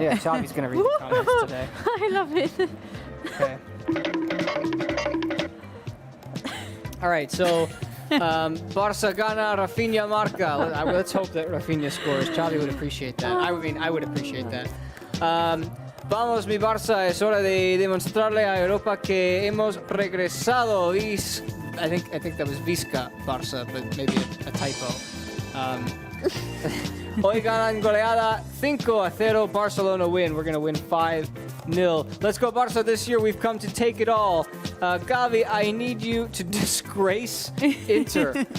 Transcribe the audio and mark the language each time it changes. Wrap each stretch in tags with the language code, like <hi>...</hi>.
<en>Yeah, Xavi's going to read the comments today. I love it. Okay. All right, so</en> <es>Barça gana, Rafinha marca.</es> <en>Let's hope that Rafinha scores. Xavi would appreciate that. I would appreciate that.</en> <es>Vamos, mi Barça, es hora de demostrarle a Europa que hemos regresado.</es> <en>I think that was</en> <ca>Visca Barça,</ca> <en>but maybe a typo.</en> <es>Hoy ganan goleada 5-0.</es> <en>Barcelona win. We're going to win 5-0. Let's go Barça this year. We've come to take it all. Gavi, I need you to disgrace Inter.</en>